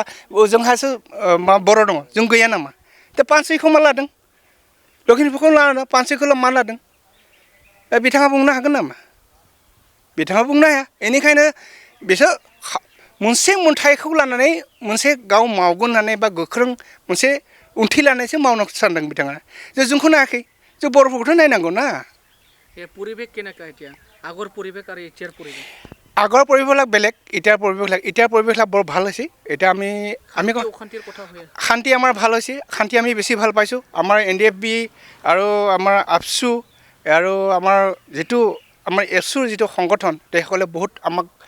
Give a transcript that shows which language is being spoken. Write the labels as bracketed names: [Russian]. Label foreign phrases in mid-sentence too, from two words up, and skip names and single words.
[Bodo] जोंहासो बर' दङ जों गैया नामा दा पानसैखौ मा लादों लखिमपुरखौ लादों पानसैखौल' मा लादों बिथाङा बुंनो हागोन नामा बिथाङा बुंनो हाया बेनिखायनो बिसोर मोनसे मोनथायखौ लानानै मोनसे गाव मावगोन होननानै बा गोख्रों मोनसे उनथि लानानैसो मावनो सानदों बिथाङा जोंखौ नायाखै जों बर'फोरखौथ' नायनांगौ ना [Assamese] পৰিবেশ কেনেকা এতিয়া আগৰ পৰিবেশ আৰু এতিয়াৰ পৰিবেশ আগৰ পৰিৱেশবিলাক বেলেগ এতিয়াৰ পৰিৱেশবিলাক বৰ ভাল হৈছে এতিয়া আমি অশান্তিৰ কথা হৈ আছে শান্তি আমাৰ ভাল হৈছে শান্তি আমি বেছি ভাল পাইছোঁ আমাৰ NDFB আৰু আমাৰ আপচু আৰু আমাৰ যিটো আমাৰ এপচুৰ যিটো সংগঠন তেওঁলোকে বহুত আমাক